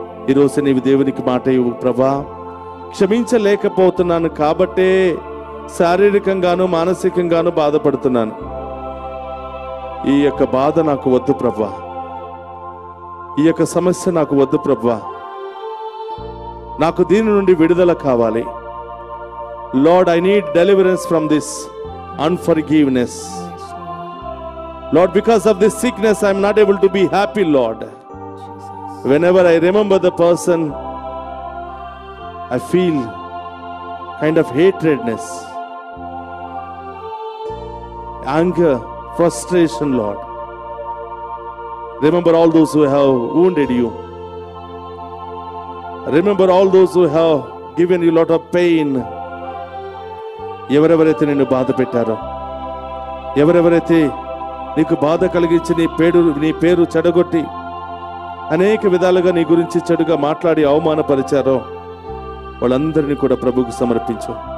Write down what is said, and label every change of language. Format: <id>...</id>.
<te>ఈరోజు నీవు దేవునికి మాట ఇవ్వు, ప్రభా క్షమించలేకపోతున్నాను కాబట్టే శారీరకంగాను మానసికంగాను బాధపడుతున్నాను. ఈ యొక్క బాధ నాకు వద్దు ప్రభా, ఈ యొక్క సమస్య నాకు వద్దు ప్రభా, నాకు దీని నుండి విడుదల కావాలి.</te> <en>Lord, I need deliverance from this unforgiveness. Lord, because of this sickness, I am not able to be happy, Lord. Whenever I remember the person, I feel kind of hatredness, anger, frustration, Lord. Remember all those who have wounded you. Remember all those who have given you a lot of pain.</en> <te>ఎవరెవరైతే నిన్ను బాధ పెట్టారో, ఎవరెవరైతే నీకు బాధ కలిగించి నీ పేరు చెడగొట్టి అనేక విధాలుగా నీ గురించి చెడుగా మాట్లాడి అవమానపరిచారో వాళ్ళందరినీ కూడా ప్రభువుకు సమర్పించు.</te>